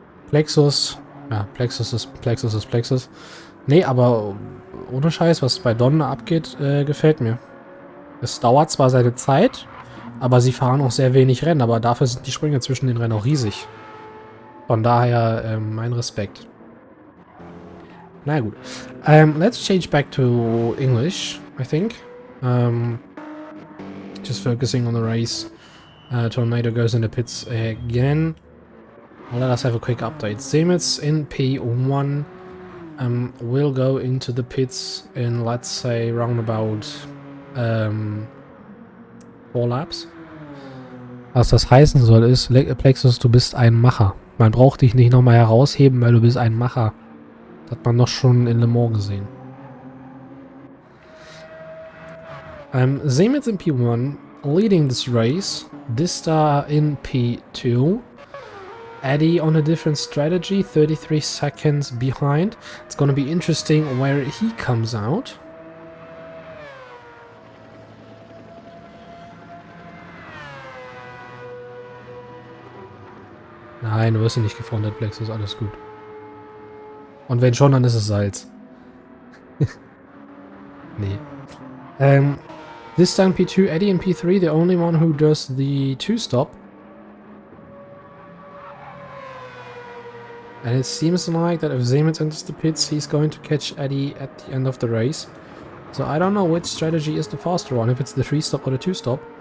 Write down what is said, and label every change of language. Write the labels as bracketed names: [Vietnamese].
[German] Plexus, ja, Plexus ist Plexus. Nee, aber ohne Scheiß, was bei Donner abgeht, gefällt mir. Es dauert zwar seine Zeit, aber sie fahren auch sehr wenig Rennen, aber dafür sind die Sprünge zwischen den Rennen auch riesig. Von daher mein Respekt. Na gut. [English] Let's change back to English, I think. Just focusing on the race. Tornado goes in the pits again. Let us have a quick update. Semitz in P1 will go into the pits in, let's say, roundabout 4 Laps. [German] Was das heißen soll ist, Plexus, du bist ein Macher. Man braucht dich nicht nochmal herausheben, weil du bist ein Macher. Das hat man doch schon in Le Mans gesehen. [English] Semitz in P1 leading this race. Dista in P2. Eddie on a different strategy, 33 seconds behind. It's gonna be interesting where he comes out. [German] Nein, du wirst nicht gefrontet, Plexus, alles gut. Und wenn schon, dann ist es Salz. Nee. [English] This time P2, Eddie in P3, the only one who does the 2-stop. And it seems like that if Zemitz enters the pits, he's going to catch Eddie at the end of the race. So I don't know which strategy is the faster one, if it's the 3-stop or the 2-stop.